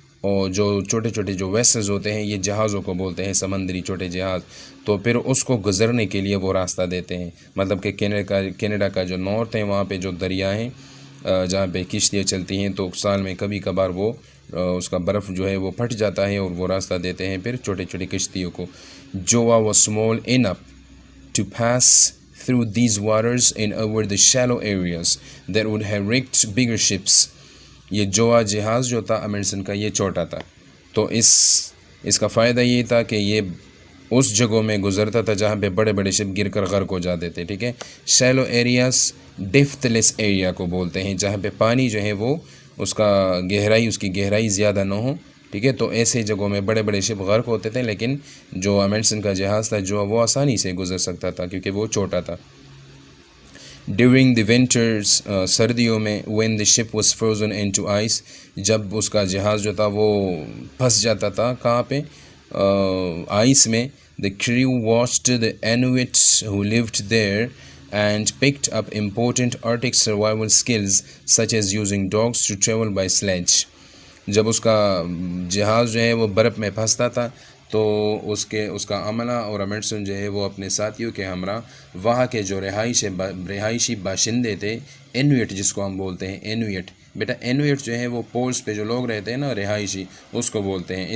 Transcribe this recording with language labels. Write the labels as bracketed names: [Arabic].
[Urdu] اور جو چھوٹے چھوٹے جو ویسلز ہوتے ہیں، یہ جہازوں کو بولتے ہیں، سمندری چھوٹے جہاز، تو پھر اس کو گزرنے کے لیے وہ راستہ دیتے ہیں. مطلب کہ کینیڈا کا جو نارتھ ہے وہاں پہ جو دریا ہیں جہاں پہ کشتیاں چلتی ہیں، تو سال میں کبھی کبھار وہ اس کا برف جو ہے وہ پھٹ جاتا ہے اور وہ راستہ دیتے ہیں پھر چھوٹے چھوٹے کشتیوں کو. [English] جوا was small enough to pass through these waters and over the shallow areas that would have wrecked bigger ships. [Urdu] یہ جوا جہاز جو تھا امنڈسن کا یہ چھوٹا تھا، تو اس کا فائدہ یہ تھا کہ یہ اس جگہوں میں گزرتا تھا جہاں پہ بڑے بڑے شپ گر کر غرق ہو جاتے تھے، ٹھیک ہے. شیلو ایریاز ڈیپتھ لیس ایریا کو بولتے ہیں، جہاں پہ پانی جو ہے وہ اس کی گہرائی زیادہ نہ ہو، ٹھیک ہے. تو ایسے جگہوں میں بڑے بڑے شپ غرق ہوتے تھے، لیکن جو امنڈسن کا جہاز تھا جو وہ آسانی سے گزر سکتا تھا کیونکہ وہ چھوٹا تھا. [English] during the winters, [Urdu] سردیوں میں، [English] when the ship was frozen into ice, [Urdu] جب اس کا جہاز جو تھا وہ پھنس جاتا تھا کہاں پہ؟ آئس میں. [English] The crew watched the Inuits who lived there and picked up important Arctic survival skills such as using dogs to travel by sledge. [Urdu] جب اس کا جہاز جو ہے وہ برف میں پھنستا تھا تو اس کا عملہ اور امنڈسن جو ہے وہ اپنے ساتھیوں کے ہمراہ وہاں کے جو رہائشی باشندے تھے، انویٹ جس کو ہم بولتے ہیں، انویٹ، بیٹا اینویٹ جو ہے وہ پولس پہ جو لوگ رہتے ہیں نا رہائشی، اس کو بولتے ہیں.